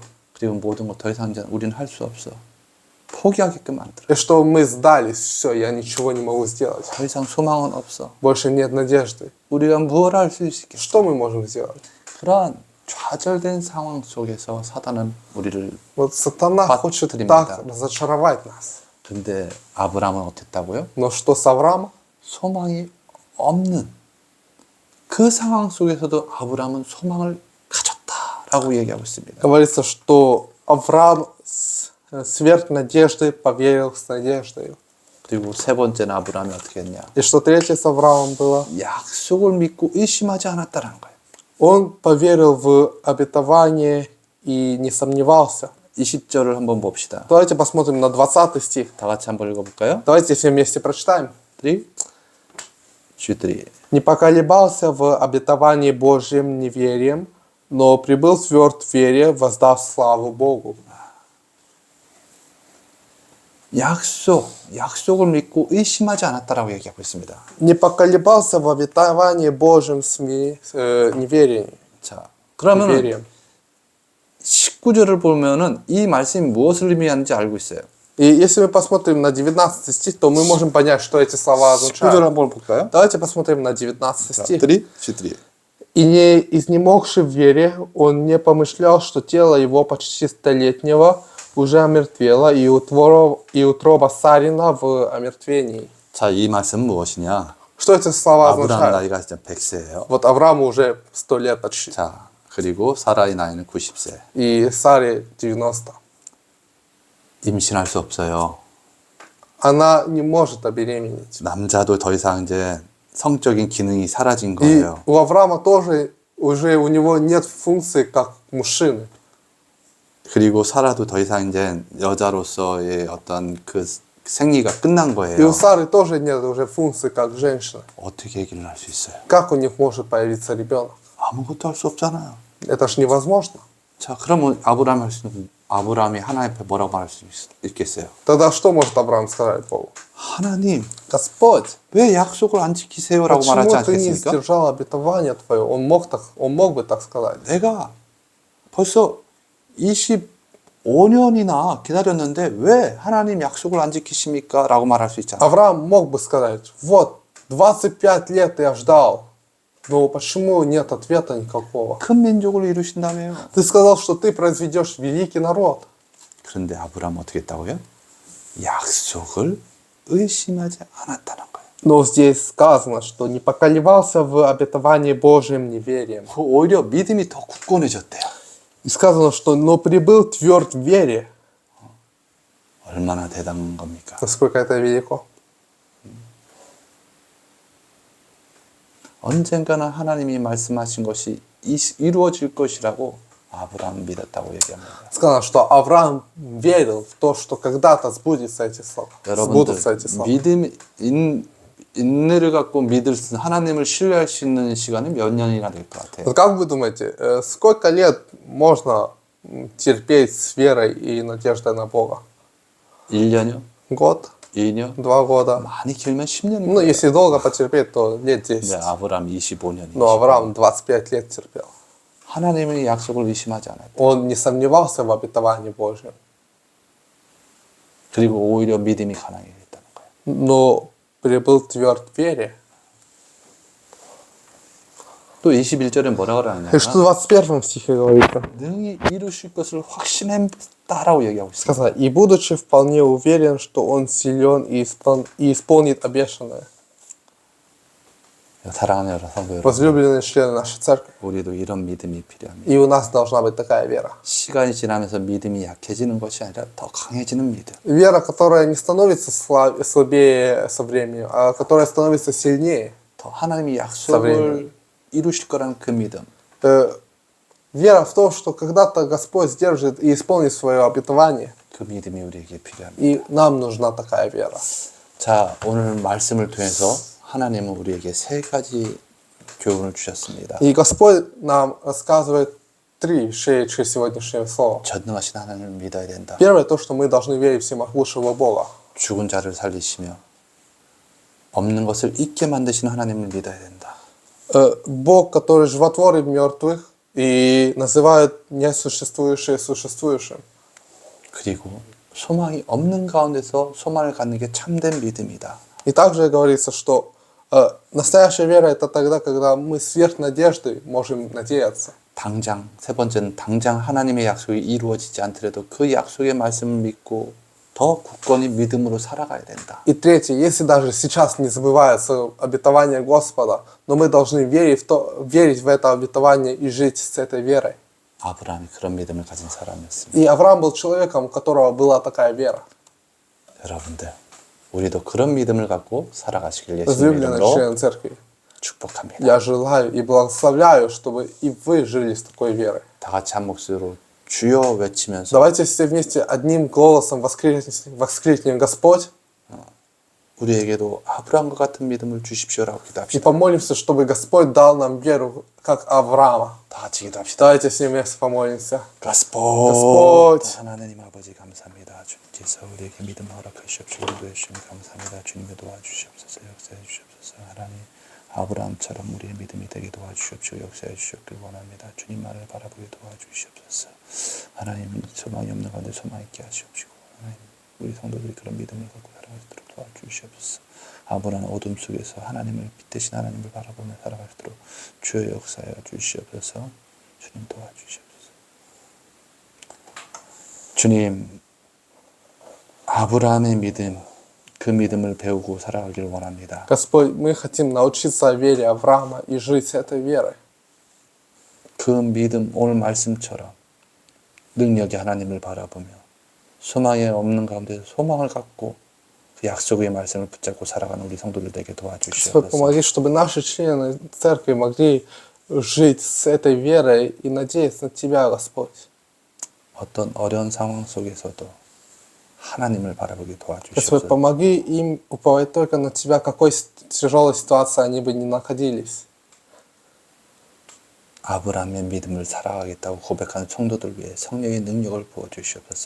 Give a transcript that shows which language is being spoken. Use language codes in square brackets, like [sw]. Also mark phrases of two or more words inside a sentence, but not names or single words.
[ko] 그리고 모든 걸 더 이상 이제 우리는 할 수 없어. 포기하게끔 만들어. [ru] и чтобы мы сдались, все, я ничего не могу сделать, [ko] 더 이상 소망은 없어. [ru] больше нет надежды. [ko] 우리가 뭘 할 수 있겠어? [ru] Что мы можем сделать? [ko] 그러한 좌절된 상황 속에서 사단은 우리를 [ru] Вот сатана хочет [ko] 빠뜨립니다. [ru] так разочаровать нас. [ko] 근데 아브라함은 어땠다고요? [ru] Но что с Авраамом? [ko] 소망이 없는 그 상황 속에서도 아브라함은 소망을 가졌다라고 얘기하고 있습니다. [ru] Говорится, что Авраам сверх надежды поверил с надеждой. [ko] 그리고 세 번째는 아브라함이 어떻게 했냐? [ru] И что третье с Авраамом было? [ko] 약속을 믿고 의심하지 않았다라는 거예요. [ru] Он поверил в обетование и не сомневался. [ko] 20절을 한번 봅시다. [ru] Давайте посмотрим на 20 стих. [ko] 다 같이 한번 읽어볼까요? [ru] Давайте все вместе прочитаем. 3, 4. «Не поколебался в обетовании Божьим неверием, но прибыл тверд в вере, воздав славу Богу». [ko] 약속을 믿고 의심하지 않았다라고 얘기하고 있습니다. [ru] Не поколебался в обетовании Божьим неверием. [ko] 자, 그러면 [ru] Неверием. [ko] 19절을 보면은 이 말씀이 무엇을 의미하는지 알고 있어요. [ru] И если мы посмотрим на 19 стих, то мы можем понять, что эти слова [ko] 19절 [ru] означают. [ko] 한번 볼까요? [ru] Давайте посмотрим на 19 стих. 3, 4. «И не изнемогший в вере, он не помышлял, что тело его почти столетнего уже омертвело, и утроба Сарина в омертвении». [ko] 자, 이 말씀은 무엇이냐? [ru] Что эти слова 아브라함 означают? [ko] 나이가 진짜 100세예요. [ru] Вот Аврааму уже 100 лет почти. [ko] 자, 그리고 사라의 나이는 90세. [ru] И Саре 90. [ko] 임신할 수 없어요. [ru] Она не может забеременеть. [ko] 남자도 더 이상 이제 성적인 기능이 사라진 [ru] И [ko] 거예요. [ru] у Авраама тоже уже у него нет функции как мужчины. [ko] 그리고 사라도 더 이상 이제 여자로서의 어떤 그 생리가 끝난 [ru] И у [ko] 거예요. [ru] Сары тоже нет уже функции как женщины. [ko] 어떻게 얘기를 할 수 있어요? [ru] Как у них может появиться ребенок? [ko] 아무것도 할 수 없잖아요. [ru] Это ж невозможно. [ko] 자, 그러면 아브라함이 할 수 있는 아브라함이 하나님 앞에 뭐라고 말할 수 있겠어요? [ru] Тогда что может Авраам сказать Богу? [ko] 하나님, [ru] Господь, [ko] 왜 약속을 안 지키세요라고 [ru] почему [ko] 말하지 [ru] ты не [ko] 않겠습니까? [ru] сдержал обетование твое? Он мог бы так сказать. [ko] 내가 벌써 25년이나 기다렸는데 왜 하나님 약속을 안 지키십니까? 라고 말할 수 있잖아요. [ru] Авраам мог бы сказать, вот, 25 лет я ждал, но почему нет ответа никакого? [ko] 큰 민족을 이루신다며요. [ru] Ты сказал, что ты произведешь великий народ. [ko] 그런데 아브라함은 어떻게 했다고요? 약속을 의심하지 않았다는 거예요. [ru] Но здесь сказано, что не поколебался в обетовании Божьим неверием. [ko] 오히려 믿음이 더 굳건해졌대요. [ru] И сказано, что «но прибыл тверд в вере». [ko] 얼마나 대단한 겁니까? [ru] Насколько это велико. [ko] 언젠가는 하나님이 말씀하신 것이 이루어질 것이라고 아브라함 믿었다고 얘기합니다. [ru] Сказано, что Авраам верил в то, что когда-то сбудутся эти слова. [ko] 여러분들 [ru] Сбудутся эти слова. [ko] 믿음 인내를 갖고 믿을 수 하나님을 신뢰할 수 있는 시간이 몇 년이나 될 것 같아요. [ru] Вот как вы думаете, сколько лет можно терпеть с верой и надеждой на Бога? [ko] 1년이요? [ru] Год? [ko] 2년? [ru] 2 года? [ko] 많이 길면 10년입니다. [ru] Ну, если долго потерпеть, то лет 10. [ko] 네, 아브라함 25년. [ru] Но Авраам 25 лет терпел. [ko] 하나님의 약속을 의심하지 않았다. [ru] Он не сомневался в обетовании Божьем. [ko] 그리고 오히려 믿음이 가난해졌다는 거예요. [ru] Но прибыл тверд в вере. [ko] 또 21절에 뭐라고 그러느냐? [ru] И что в 21 стихе говорится? [ko] 능히 이루실 것을 확신했다라고 얘기하고 있습니다. [ru] Сказано, и будучи вполне уверен, что он силен и исполнит обещанное. [ko] 사랑하는 여러분, 성도 여러분, [ru] Возлюбленные члены нашей церкви. [ko] 우리도 이런 믿음이 필요합니다. [ru] И у нас должна быть такая вера. [ko] 시간이 지나면서 믿음이 약해지는 것이 아니라 더 강해지는 믿음. [ru] Вера, которая не становится слабее со временем, а которая становится сильнее. [ko] 더 하나님이 [ru] временем. [ko] 약속을 이루실 거라는 그 믿음. [ru] Вера в то, что когда-то Господь сдержит и исполнит свое обетование. [ko] 그 믿음이 우리에게 필요합니다. [ru] И нам нужна такая вера. [ko] 자, 오늘 말씀을 통해서 하나님은 우리에게 세 가지 교훈을 주셨습니다. [ru] И Господь нам рассказывает 3 вещей через сегодняшнее слово. [ko] 전능하신 하나님을 믿어야 된다. [ru] Первое, то, что мы должны верить в всемогущего Бога. [ko] 죽은 자를 살리시며 없는 것을 있게 만드시는 하나님을 믿어야 된다. [ru] Бог, который животворит мертвых и называет несуществующее существующим. [ko] 그리고 소망이 없는 가운데서 소망을 갖는 게 참된 믿음이다. [ru] И также говорится, что настоящая вера это тогда, когда мы сверх надежды можем надеяться. [ko] 당장 세 번째는 당장 하나님의 약속이 이루어지지 않더라도 그 약속의 말씀을 믿고 더 굳건히 믿음으로 살아가야 된다. [ru] И третье, если даже сейчас не забывается обетование Господа, но мы должны верить в это обетование и жить с этой верой. [ko] 아브라함이 그런 믿음을 가진 사람이었습니다. [ru] И Авраам был человеком, у которого была такая вера. [ko] 여러분들, 우리도 그런 믿음을 갖고 살아가시길 예수님의 [ru] Возлюбленные [ko] 이름으로 [ru] члены церкви, [ko] 축복합니다. [ru] я желаю и благословляю, чтобы и вы жили с такой верой. [ko] 다 같이 한 목소리로 주여 외치면서 [ru] Давайте все вместе одним голосом воскликнем Господь [ko] 우리에게도 아브라함과 같은 믿음을 주십시오라고 [ru] и [ko] 기도합시다. [ru] помолимся, чтобы Господь дал нам веру, как Авраама. [ko] 다 같이 기도합시다. [ru] Давайте все вместе помолимся. [ko] Господь 하나님 아버지 감사합니다. 주님께서 우리에게 믿음을 허락하시옵시고 인도해 주시니 감사합니다. 주님의 도와주시옵소서 역사해 주시옵소서. 하나님 아브라함처럼 우리의 믿음이 되게 도와주시옵시고 역사해 주시옵길 원합니다. 주님만을 바라보게 도와주시옵소서. 하나님 소망이 없는 가운데 소망 있게 하시옵시고 하나님 우리 성도들이 그런 믿음을 갖고 살아갈 수 있도록 도와주시옵소서. 아브라함은 어둠 속에서 하나님을 빛 대신 하나님을 바라보며 살아갈 수 있도록 주의 역사하여 주시옵소서. 주님 도와주시옵소서. 주님 아브라함의 믿음 그 믿음을 배우고 살아가기를 원합니다. [ru] Господь, мы хотим научиться вере Авраама и жить с этой верой. [ko] 그 믿음 오늘 말씀처럼 능력의 하나님을 바라보며 소망이 없는 가운데 소망을 갖고 그 약속의 말씀을 붙잡고 살아가는 우리 성도들 되게 [ru] Господь, [ko] 도와주시옵소서. [ru] помоги, чтобы наши члены церкви могли жить с этой верой и надеяться на Тебя, Господь. [ko] 어떤 어려운 상황 속에서도 하나님을 바라보게 [ru] Господь, [ko] 도와주시옵소서. [ru] помоги им уповать только на Тебя, какой тяжелой ситуации они бы ни находились. [ko] 아브라함의 믿음을 살아가겠다고 고백하는 성도들 위해 성령의 능력을 부어 주시옵소서.